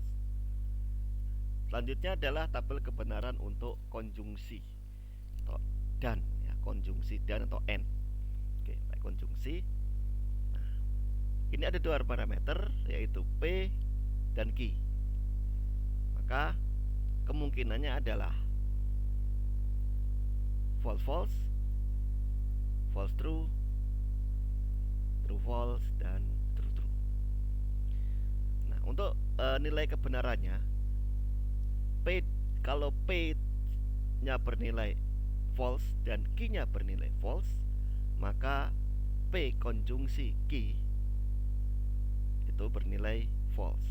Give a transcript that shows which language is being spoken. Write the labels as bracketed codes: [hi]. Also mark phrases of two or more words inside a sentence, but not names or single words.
[id] Selanjutnya adalah tabel kebenaran untuk konjungsi atau dan ya, konjungsi dan atau and. Oke, baik konjungsi. Nah, ini ada dua parameter, yaitu P dan Q. Maka kemungkinannya adalah [en] false false, false true, true false, dan true true. [id] Nah, untuk nilai kebenarannya, kalau P nya bernilai false dan Q nya bernilai false, maka P konjungsi Q itu bernilai false.